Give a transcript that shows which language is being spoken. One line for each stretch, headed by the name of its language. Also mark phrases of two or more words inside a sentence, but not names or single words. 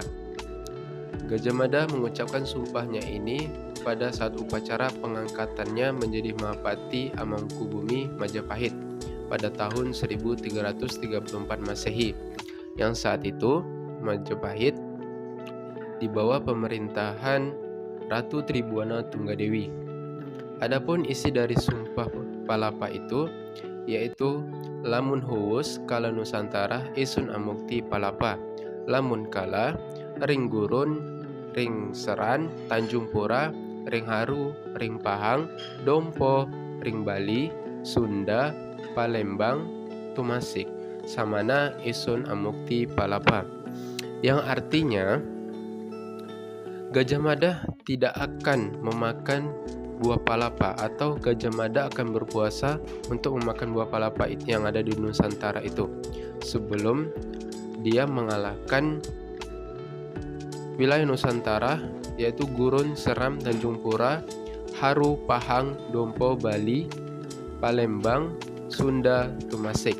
Indonesian: Gajah Mada mengucapkan sumpahnya ini pada saat upacara pengangkatannya menjadi Mahapati Amangkubumi Majapahit pada tahun 1334 Masehi, yang saat itu Majapahit di bawah pemerintahan Ratu Tribhuwana Tunggadewi. Adapun isi dari Sumpah Palapa itu yaitu
Kawi: lamun huwus kala Nusantara isun amukti palapa, lamun kala ring gurun, ring seran, Tanjung Pura, ring haru, ring pahang, dompo, ring Bali, Sunda, Palembang, tumasik, samana isun amukti palapa.
Indonesian: Yang artinya Gajah Mada tidak akan memakan buah palapa, atau Gajah Mada akan berpuasa untuk memakan buah palapa itu yang ada di Nusantara itu sebelum dia mengalahkan wilayah Nusantara, yaitu Gurun, Seram, Tanjung Pura, Haru, Pahang, Dompo, Bali, Palembang, Sunda, tumasik.